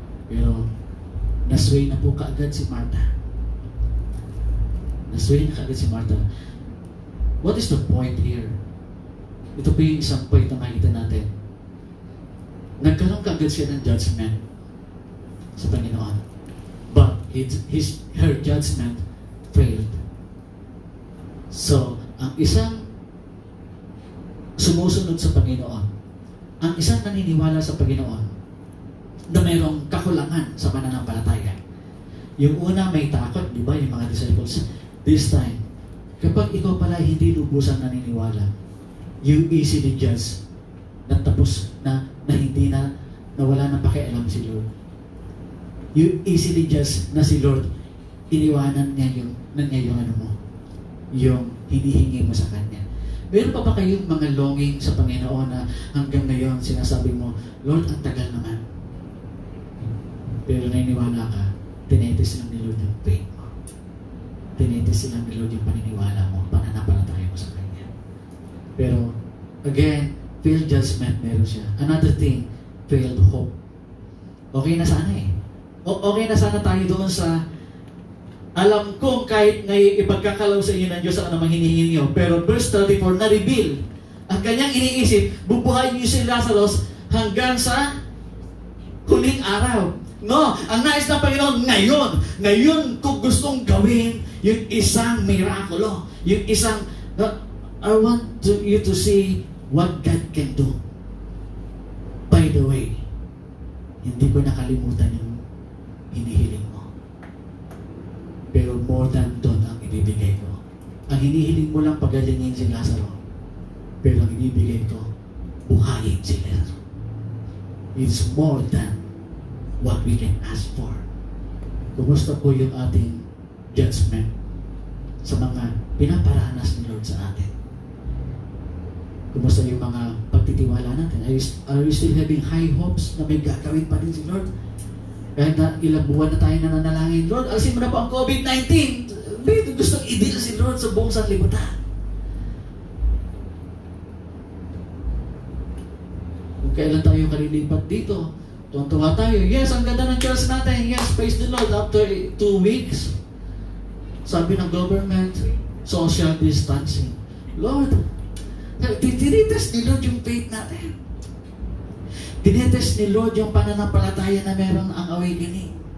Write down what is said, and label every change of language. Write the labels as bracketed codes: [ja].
[tl] Pero nasway na po kaagad si Martha. Nasway na kaagad si Martha. [en] What is the point here? [tl] Ito po yung isang point na makikita natin. Nagkaroon kaagad siya ng judgment sa Panginoon. [en] But her judgment failed. [tl] So, ang isang sumusunod sa Panginoon, ang isang naniniwala sa Panginoon na mayroong kakulangan sa pananampalataya. Yung una may takot, di ba, yung mga disciples. [en] This time, [tl] kapag ikaw pala hindi lubusan naniniwala, [en] you easily judge [tl] na tapos na hindi na wala na pakialam si Lord. [en] You easily judge [tl] na si Lord, iniwanan niya yung ano mo, yung hinihingi mo sa Kanya. Meron pa ba kayong mga longing sa Panginoon na hanggang ngayon sinasabi mo, Lord, ang tagal naman. Pero naniniwala ka, tinetes lang ni Lord yung faith mo. Tinetes lang ni Lord yung paniniwala mo, pananampalataya mo sa Kanya. Pero, [en] again, failed judgment [tl] meron siya. [en] Another thing, failed hope. [tl] Okay na sana eh. Okay na sana tayo doon sa alam kong kahit ngayon ipagkakalaw sa inyo ng Diyos ang anumang hinihingi niyo. Pero verse 34, na-reveal ang kanyang iniisip, bubuhayin niyo si Lazarus hanggang sa huling araw. No, ang nais ng Panginoon ngayon kung gustong gawin yung isang mirakulo, yung isang, [en] I want you to see what God can do. By the way, [tl] hindi ko nakalimutan yung hinihiling mo. Pero more than doon ang ibibigay ko. Ang hinihiling mo lang pagalingin si Lazaro. Pero ang ibibigay ko, buhayin si Lazaro. [en] It's more than what we can ask for. [tl] Kumusta po yung ating judgment sa mga pinaparanas ni Lord sa atin. Kumusta yung mga pagtitiwala natin? [en] Are you still having high hopes [tl] na may gagawin pa din si Lord? Kahit na ilang buwan na tayo nananalangin, Lord, alisin mo na po ang COVID-19. Gusto i-deal si Lord sa buong sanlibutan. Kung kailan tayo kalilipat dito, tuwa tayo. Yes, ang ganda ng church natin. [en] Yes, praise the Lord. After 2 weeks, [tl] sabi ng [en] government, social distancing. [tl] Lord, tinitest ni Lord yung faith natin. Tinitest ni Lord yung pananampalataya na meron ang awakening.